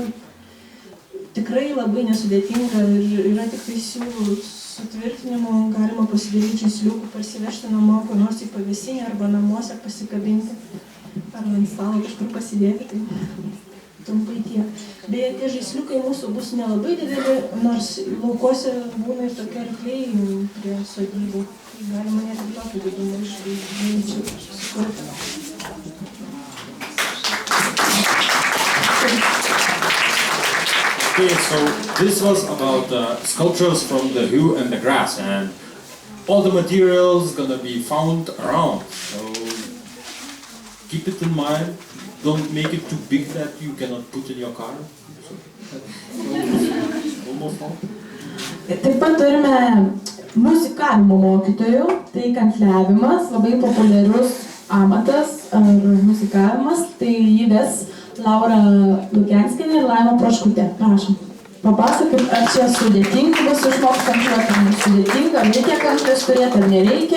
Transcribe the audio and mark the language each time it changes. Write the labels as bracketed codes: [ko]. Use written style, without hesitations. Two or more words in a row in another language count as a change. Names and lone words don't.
[lt] Tikrai labai nesudėtinga ir yra tik tai siūlų sutvirtinimo, galima pasidaryti žaisliukų, parsivežti namo, ko nors į pavėsinę arba namuose pasikabinti, arba ant stalo kažkur pasidėti, tai trumpai tiek. Beje, tie žaisliukai mūsų bus nelabai dideli, nors laukuose būna ir tokie arkliai prie sodybų. Galima net ir tokį būdumą iš sukurti. [en] Okay, so this was about sculptures from the hue and the grass, and all the materials gonna be found around. So keep it in mind. Don't make it too big that you cannot put in your car. Almost all. [lt] Taip pat turime muzikavimo mokytojų, tai kankliavimas, labai populiarus amatas ar muzikavimas, tai jį ves Laura Lukenskienė ir Laima Proškutė. Prašom. Papasakit, ar čia sudėtinga bus išmokti kankliuoti, ar nesudėtinga, ar reikia kanklės turėti, ar nereikia?